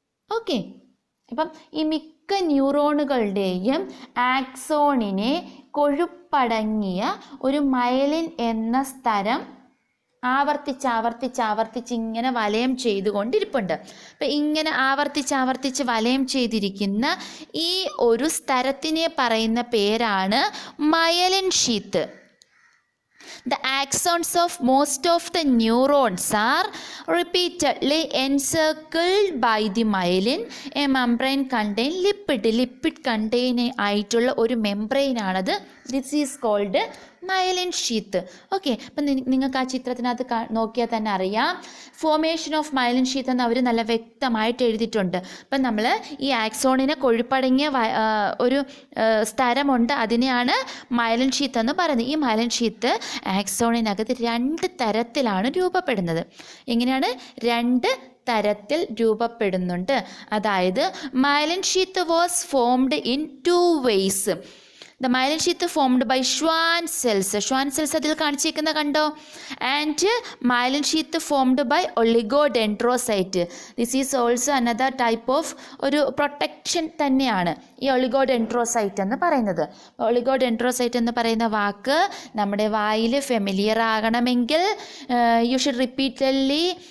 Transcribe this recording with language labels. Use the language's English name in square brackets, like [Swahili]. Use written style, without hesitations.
[Malayalam] Okay, അപ്പം ഈ മിക്ക ന്യൂറോണുകളുടെയും ആക്സോണിനെ കൊഴുപ്പടങ്ങിയ ഒരു മയലിൻ എന്ന സ്ഥലം ആവർത്തിച്ച് ഇങ്ങനെ വലയം ചെയ്തുകൊണ്ടിരിപ്പുണ്ട്. അപ്പം ഇങ്ങനെ ആവർത്തിച്ച് വലയം ചെയ്തിരിക്കുന്ന ഈ ഒരു സ്ഥലത്തിനെ പറയുന്ന പേരാണ് myelin sheath. [English] The axons of most of the neurons are repeatedly encircled by the myelin. A membrane contain lipid contain [Malayalam] ആയിട്ടുള്ള ഒരു മെംബ്രെയിൻ ആണത്. [English] This is called myelin sheath. [Malayalam] Okay, അപ്പം നിങ്ങൾക്ക് ആ ചിത്രത്തിനകത്ത് നോക്കിയാൽ തന്നെ അറിയാം, ഫോർമേഷൻ ഓഫ് മയലിൻ ഷീത്ത് എന്ന് അവർ നല്ല വ്യക്തമായിട്ട് എഴുതിയിട്ടുണ്ട്. അപ്പം നമ്മൾ ഈ ആക്സോണിനെ കൊഴുപ്പടങ്ങിയ ഒരു സ്ഥലമുണ്ട്, അതിനെയാണ് മയലിൻ ഷീത്ത് എന്ന് പറയുന്നത്. ഈ മയലിൻ ഷീത്ത് ആക്സോണിനകത്ത് 2 തരത്തിലാണ് രൂപപ്പെടുന്നത്. എങ്ങനെയാണ്? 2 തരത്തിൽ രൂപപ്പെടുന്നുണ്ട്. അതായത് [English] Myelin sheath was formed in 2 ways. The myelin sheath formed by Schwann cells. [Malayalam] Schwann cells അതിൽ കാണിച്ചിരിക്കുന്ന കണ്ടോ? [English] And myelin sheath formed by oligodendrocyte. This is also another type of [Malayalam] ഒരു പ്രൊട്ടക്ഷൻ തന്നെയാണ് ഈ ഒളിഗോഡെൻഡ്രോസൈറ്റ് എന്ന് പറയുന്നത്. ഒളിഗോഡെൻഡ്രോസൈറ്റ് എന്ന് പറയുന്ന വാക്ക് നമ്മുടെ വായിൽ ഫെമിലിയർ ആകണമെങ്കിൽ [English] you should repeatedly